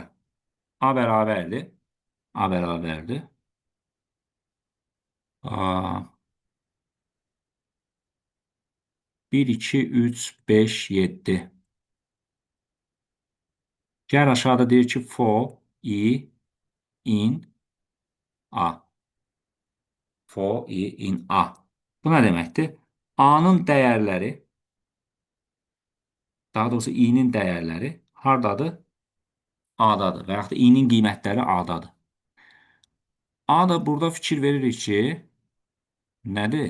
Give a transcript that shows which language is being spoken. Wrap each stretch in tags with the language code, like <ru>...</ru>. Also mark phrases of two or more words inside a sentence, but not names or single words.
<az>A bərabərdir. A bərabərdir. 1, 2, 3, 5, 7. Gəl aşağıda deyir ki,</az> <en>for i in A. For i in A.</en> <az>Bu nə deməkdir? A-nın dəyərləri, daha doğrusu i-nin dəyərləri hardadır? A-dadır və yaxud da i-nin qiymətləri A-dadır. A da burada fikir veririk ki, nədir?</az>